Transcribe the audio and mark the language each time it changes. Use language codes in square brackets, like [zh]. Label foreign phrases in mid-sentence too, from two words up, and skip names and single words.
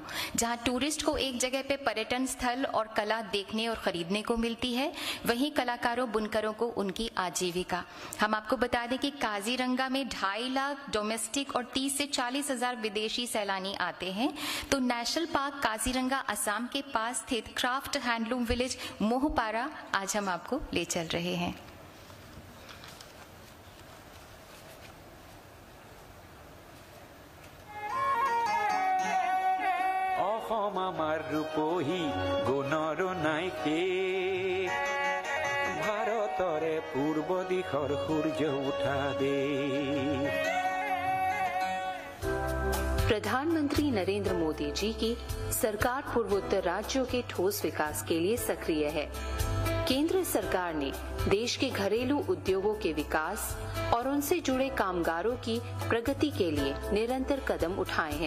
[hi] जहां टूरिस्ट को एक जगह पे पर्यटन स्थल और कला देखने और खरीदने को मिलती है, वहीं कलाकारों, बुनकरों को उनकी आजीविका। हम आपको बता दें कि काजीरंगा में 2.5 लाख डोमेस्टिक और 30 से 40 हजार विदेशी सैलानी आते हैं। तो [en] national park [hi] काजीरंगा असम के पास स्थित [en] craft handloom village [hi] मोहपारा आज हम आपको ले चल रहे हैं। [as] অসম আমাৰ ৰূপহী গুণৰ নাইকে, ভাৰতৰে পূৰ্ব দিশৰ সূৰ্য উঠা দে। [hi] प्रधानमंत्री नरेंद्र मोदी जी की सरकार पूर्वोत्तर राज्यों के ठोस विकास के लिए सक्रिय है। केंद्र सरकार ने देश के घरेलू उद्योगों के विकास और उनसे जुड़े कामगारों की प्रगति के लिए निरंतर कदम उठाए हैं।